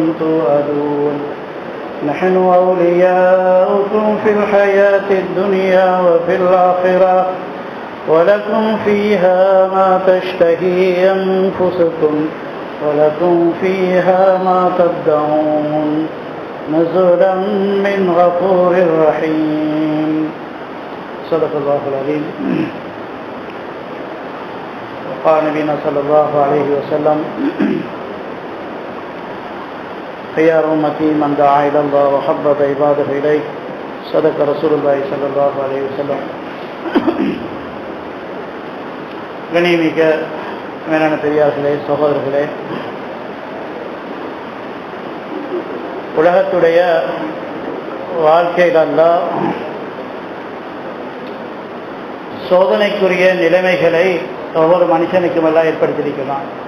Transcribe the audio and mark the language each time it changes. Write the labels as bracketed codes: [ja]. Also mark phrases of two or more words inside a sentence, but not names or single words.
[ar] توعدون نحن أولياؤكم في الحياة الدنيا وفي الآخرة ولكم فيها ما تشتهي أنفسكم ولكم فيها ما تدعون نزلا من غفور رحيم صدق الله العظيم. وقال نبينا صلى الله عليه وسلم خيار أمتي من دعا إلى الله وحبب عباده إليه صدق رسول الله صلى الله عليه وسلم. [ta] கண்ணியமிக்க மேலான பெரியார்களே, சகோதரர்களே, உலகத்துடைய வாழ்க்கையில் அல்லாஹ் சோதனைக்குரிய நிலைமைகளை ஒவ்வொரு மனுஷனுக்கும் எல்லாம் ஏற்படுத்தியிருக்கிறான்.